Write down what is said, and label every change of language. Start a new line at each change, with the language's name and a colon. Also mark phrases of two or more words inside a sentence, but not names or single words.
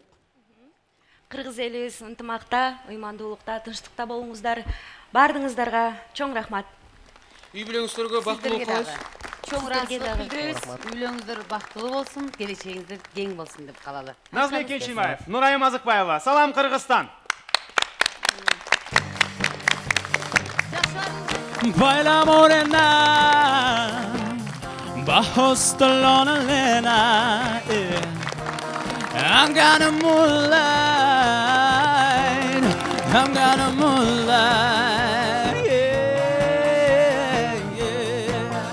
Kyrgyz: Кыргыз элибиз ынтымакта, ыймандуулукта, тынчтыкта болуңуздар. Бардыгыңыздарга чоң рахмат. Үй бүлөңүздөргө бактылуу болуңуз. Чоң рахмат билдиребиз. Үй бүлөңүздөр бактылуу болсун, келечегиңиздер кең болсун деп калалы. Назбек Кенчинбаев, Нурайым Азыкбаева, Салам Кыргызстан.
Spanish: Baila morena, bajo esta lona lena,
English: I'm gonna moonlight, yeah.